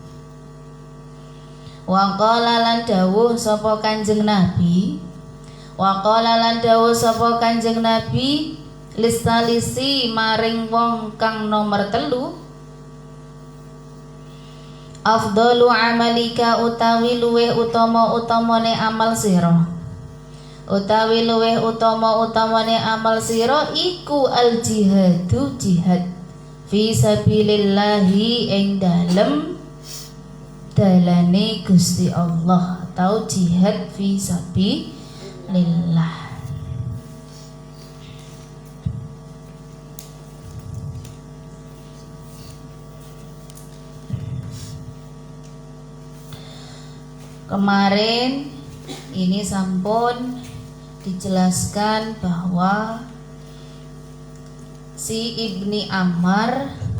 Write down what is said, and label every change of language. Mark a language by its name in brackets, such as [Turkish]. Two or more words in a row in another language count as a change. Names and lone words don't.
[Arabic] وقال [Javanese] lan dawuh sapa Kanjeng Nabi, [Arabic] وقال [Javanese] lan dawuh sapa Kanjeng Nabi lisalisi maring wong kang nomor 3. [Arabic] أفضل عملك [Javanese] utawi luweh utama-utamane amal sira. Utawi luweh utama-utamane amal sira iku [Arabic] الجهاد، جهاد في سبيل الله [Javanese] ing dalem dalane Gusti Allah atau [Arabic] جهاد في سبيل الله. [Indonesian] Kemarin ini sampun dijelaskan bahwa si Ibni Ammar